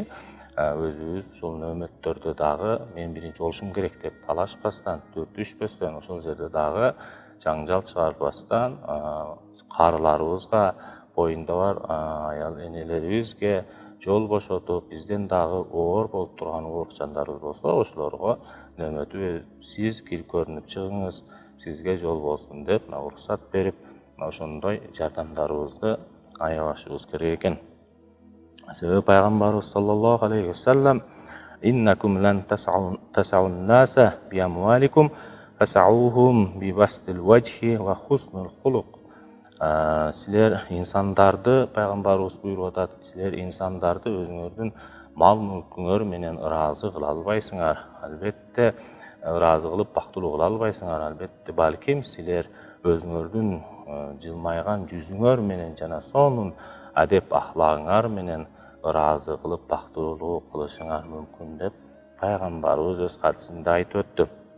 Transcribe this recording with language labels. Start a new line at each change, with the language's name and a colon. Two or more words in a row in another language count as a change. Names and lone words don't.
Kyrgyz: Өзүбүз ушул нөөмөттөрдө дагы мен биринчи болушум керек деп талашпастан, дүртүшпөстөн, ошол жерде дагы жаңжал чыгарбастан, карыларыбызга, боюнда бар аял энелерибизге жол бошотуп, бизден дагы оор болуп турган оорук жандарыбыз болсо, ошолорго нөөмөтү сиз көрүнүп чыгыңыз, сизге жол болсун деп уруксат берип, ошондой жардамдарыбызды аябашыбыз керек экен. Себеби пайгамбарыбыз
Arabic: صلى الله عليه وسلم إنكم لن تسعوا الناس بأموالكم فسعوهم ببسط الوجه وحسن الخلق.
Kyrgyz: Силер инсандарды, пайгамбарыбыз буйруп атат, силер инсандарды өзүңөрдүн мал мүлкүңөр менен ыраазы кыла албайсыңар. Албетте ыраазы кылып бактылуу кыла албайсыңар. Албетте балким силер өзүңөрдүн жылмайган жүзүңөр менен жана сонун адеп ахлагыңар менен ыраазы кылып бактылуу кылышыңар мүмкүн деп пайгамбарыбыз өз хадисинде айтып өттү.